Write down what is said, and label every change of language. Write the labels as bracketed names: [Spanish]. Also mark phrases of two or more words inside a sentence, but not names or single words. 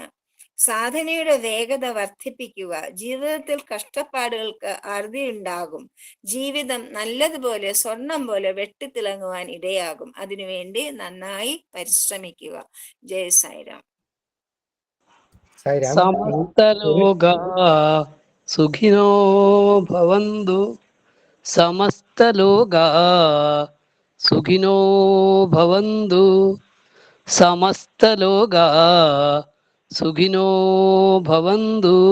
[Malayalam] സാധനയുടെ വേഗത വർദ്ധിപ്പിക്കുക. ജീവിതത്തിൽ കഷ്ടപ്പാടുകൾക്ക് അറുതിയുണ്ടാകും. ജീവിതം നല്ലതുപോലെ സ്വർണം പോലെ വെട്ടിത്തിളങ്ങുവാൻ ഇടയാകും. അതിനുവേണ്ടി നന്നായി പരിശ്രമിക്കുക. ജയ സായിരാം. [Sanskrit] സമസ്തലോകാ സുഖിനോ ഭവന്തു, സമസ്തലോകാ സുഖിനോ ഭവന്തു, സമസ്തലോകാ സുഖിനോ ഭവന്തു.